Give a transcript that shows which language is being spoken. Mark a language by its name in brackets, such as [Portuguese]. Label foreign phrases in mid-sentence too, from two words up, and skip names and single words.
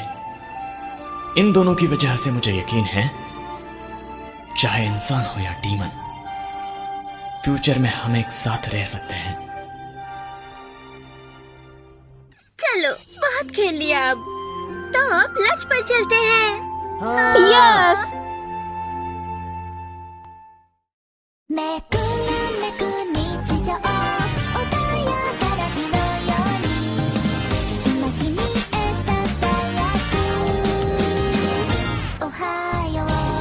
[Hindi] इन दोनों की वजह से मुझे यकीन है, चाहे इंसान हो या डीमन, फ्यूचर में हम एक साथ रह सकते हैं। चलो, बहुत खेल लिया, अब तो अब लंच पर चलते हैं। यस। [Japanese] めくるめく日常、穏やかな日のように今君へささやくおはよう。